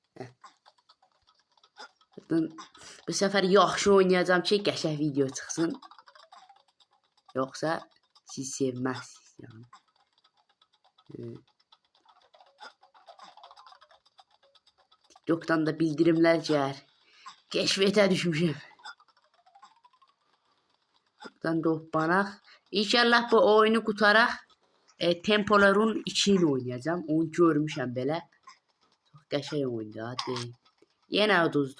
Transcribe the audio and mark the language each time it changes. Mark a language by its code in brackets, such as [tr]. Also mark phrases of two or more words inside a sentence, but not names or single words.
[az] Bu sefer yaxşı oynayacağım ki, qəşəng video çıxsın. Yoksa siz sevməzsiniz yani. TikTok'tan da bildirimler gəlir. [tr] Keşfete düşmüşüm. [az] Buradan da hoppanaq. İnşallah bu oyunu qutaraq. Tempolarun 2'ni oynayacağım. Onu görmüşəm belə. Çox qəşəng oyundur. Hadi. Yenə uduzduq.